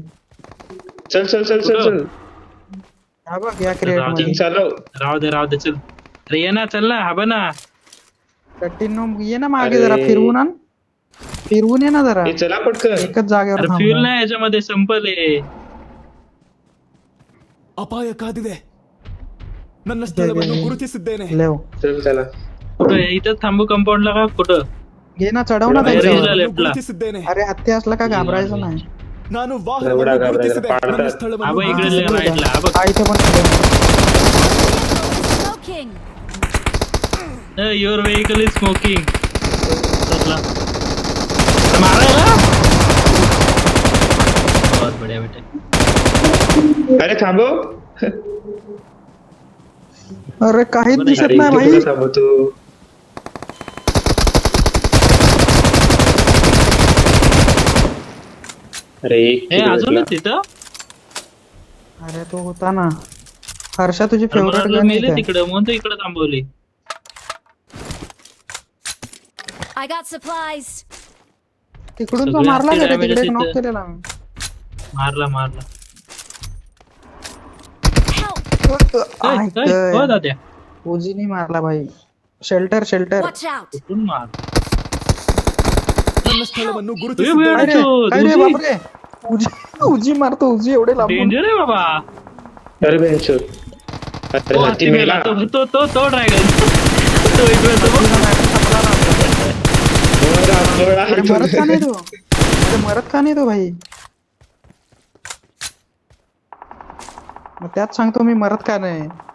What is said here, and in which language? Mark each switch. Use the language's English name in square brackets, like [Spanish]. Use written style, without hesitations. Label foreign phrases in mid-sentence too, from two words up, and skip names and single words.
[Marathi] चल. हा बघ या क्रिएट मध्ये. किंग चालव. राहू दे चल. अरे ये ना, चल ना, हा ना. कंटिन्यू ये ना मागे अरे. जरा फिरवून आण. फिरवून ये ना जरा. हे चला पटकन. एकच जागेवर अरे थांब. फ्युल नाही याच्यामध्ये, संपले. [Kannada] ಅಪಾಯ ಕಾದಿದೆ. ನನ್ನ ಸ್ಥಳವನ್ನು ಗುರುತಿಸಿದ್ದೇನೆ. [Marathi] लेव. चला. कुठं आहे? इथं थांबू कंपाऊंडला का कुठं? घे ना, चढव ना अरे, त्यांच्यावर. रेंजला [Kannada] ಸ್ಥಳವನ್ನು [Marathi] लेफ्टला. [Kannada] ಗುರುತಿಸಿದ್ದೇನೆ. [Marathi] अरे हत्ती असला का घाबरायचं नाही. [Kannada] ನಾನು ಎವಡ ವಾಹನವನ್ನು ಗಾಬರಿ ಗುರುತಿಸಿದೆ. ಪಾಡ್ತಾರೆ. ನನ್ನ [Marathi] हा [Kannada] ಸ್ಥಳವನ್ನು [Marathi] बघ इकडे [Kannada] ಗುರುತಿಸಿದೆ. [Marathi] राईटला. हा बघ. हा इथे पण [English] Smoking. Your vehicle is smoking. [Marathi] मारायला. [Hindi] बहुत बढ़िया बेटे. [Marathi] अरे थांबव. अरे काहीच दिसत अरे नाही इथे भाई. कुठं थांबवतो. अरे एक हे किल अजून भेटला. तिथं. अरे तो होता ना. हर्षा तुझी अरे मला फेवरेट वाटलं गण मेले आहे. तिकडे, म्हणून तो इकडे थांबवली. [English] I got supplies. [Marathi] तिकडून तो सगळे मारला हत्ती गेला, damage तिकडे तिथं. नॉक केलेला मी. मारला Help! हो दाद्या उजीनी मारला भाई. शेल्टर [English] Watch out! [Marathi] कुठून मार [Kannada] ನನ್ನ ಸ್ಥಳವನ್ನು [Marathi] ए, [Kannada] ಗುರುತಿಸಿದ್ದೇನೆ [Marathi] काय रे तो काय रे उजी. बापरे. उजी उजी मारतो, उजी एवढे लांबून. डेंजर आहे बाबा. अरे बेंचोद. अरे तो हत्ती हत्ती मेला. मेला. तो ड्रॅगन तो इकडे तो बघ. गोळा अरे मरत का नाही तो, अरे मरत का नाही तो भाई. मग त्यात सांगतो मी, मरत का नाही.